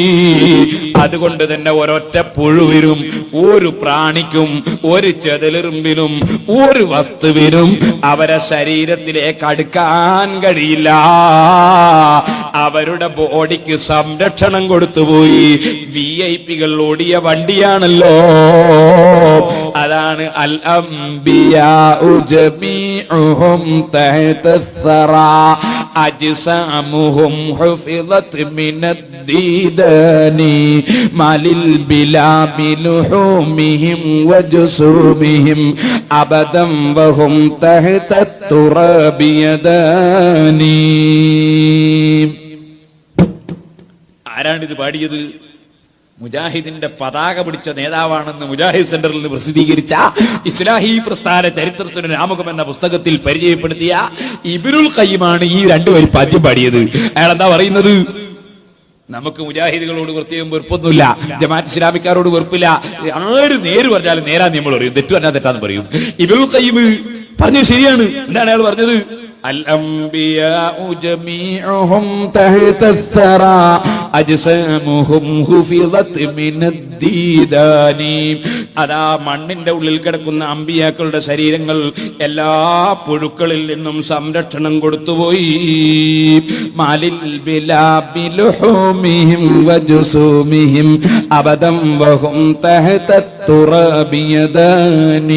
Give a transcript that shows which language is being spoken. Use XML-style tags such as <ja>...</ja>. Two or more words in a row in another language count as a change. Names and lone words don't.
<ml>അതുകൊണ്ട് തന്നെ ഒരൊറ്റ പുഴുവിനും, ഒരു പ്രാണിക്കും, ഒരു ചെതലെറുമ്പിനും, ഒരു വസ്തുവിനും അവരെ ശരീരത്തിലേക്ക് അടുക്കാൻ കഴിയില്ല. അവരുടെ ബോഡിക്ക് സംരക്ഷണം കൊടുത്തുപോയി. VIP-കൾ ഓടിയ വണ്ടിയാണല്ലോ. അതാണ്</ml> <ar>الأنبياء جميعهم تحت الثرى أجسامهم حفظت من الديدان ما للبلا بلحومهم وجسومهم أبدا وهم تحت التراب يداني.</ar> <ml>ആരാണിത് പാടിയത്? മുജാഹിദിന്റെ പതാക പിടിച്ച നേതാവാണെന്ന് മുജാഹിദ് സെന്ററിൽ നിന്ന് പ്രസിദ്ധീകരിച്ച ഇസ്ലാഹി പ്രസ്ഥാന ചരിത്രത്തിന് ആമുഖം എന്ന പുസ്തകത്തിൽ പരിചയപ്പെടുത്തിയ ഇബ്നുൽ ഖയ്യിമാണ് ഈ 2 വരി പദ്യം പാടിയത്. അയാൾ എന്താ പറയുന്നത്? നമുക്ക് മുജാഹിദുകളോട് പ്രത്യേകം വെറുപ്പൊന്നുമില്ല, ജമാഅത്ത് ഇസ്ലാമിക്കാരോട് വെറുപ്പില്ല. ആര് നേര് പറഞ്ഞാലും നേരാന്ന് നമ്മൾ പറയും, തെറ്റു പറഞ്ഞാൽ തെറ്റാന്ന് പറയും. ഇബ്നുൽ ഖയ്യിം പറഞ്ഞത് ശരിയാണ്. എന്താണ് അയാൾ പറഞ്ഞത്?</ml> <ar>الأنبياء جميعهم تحت الثرى أجسامهم حفظت من الديدان.</ar> <ml>അതാ മണ്ണിന്റെ ഉള്ളിൽ കിടക്കുന്ന അമ്പിയാക്കളുടെ ശരീരങ്ങൾ എല്ലാ പുഴുക്കളിൽ നിന്നും സംരക്ഷണം കൊടുത്തുപോയി.</ml> <ar>ما للبلى بلحومهم وجسومهم أبدا وهم تحت التراب يداني.</ar>